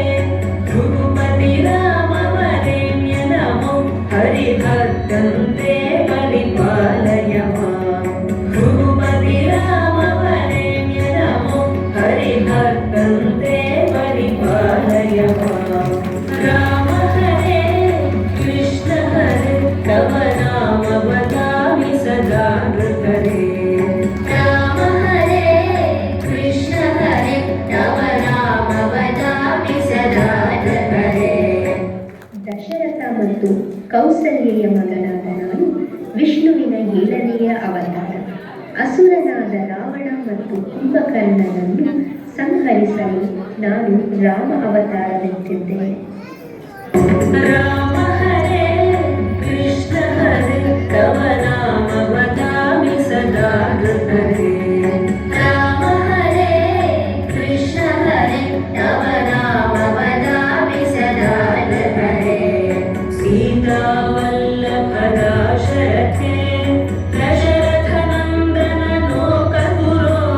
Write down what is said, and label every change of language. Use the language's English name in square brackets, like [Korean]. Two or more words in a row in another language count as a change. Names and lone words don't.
[Sanskrit] भृगुपति राम वरेण्य नमो हरिभक्तन्ते परिपालय मां. भृगुपति राम वरेण्य नमो हरिभक्तन्ते परिपालय मां. राम हरे कृष्ण हरे तव नाम वदामि सदा हृदये. ರಾಮ ಹರೇ ಕೃಷ್ಣ ಹರೇ ತವ ನಾಮ ವದಾಮಿ ಸದಾ ಹೃದಯೇ. [Kannada] ದಶರಥ ಮತ್ತು ಕೌಸಲ್ಯೆಯ ಮಗನಾದ ನಾನು ವಿಷ್ಣುವಿನ 7ನೆಯ ಅವತಾರ. ಅಸುರನಾದ ರಾವಣ ಮತ್ತು ಕುಂಭಕರ್ಣನನ್ನು ಸಂಹರಿಸಲು ನಾನು ರಾಮ ಅವತಾರವೆತ್ತಿದ್ದೇನೆ. [Sanskrit] राम हरे कृष्ण हरे तव नाम वदामि सदा हृदये. ರಾಮ ಹರೇ ಕೃಷ್ಣ ಹರೇ ತವ ನಾಮ ವದಾಮಿ ಸದಾ ಹೃದಯೇ. सीतावल्लभदा शरथे दशरथनन्दन लोकगुरो.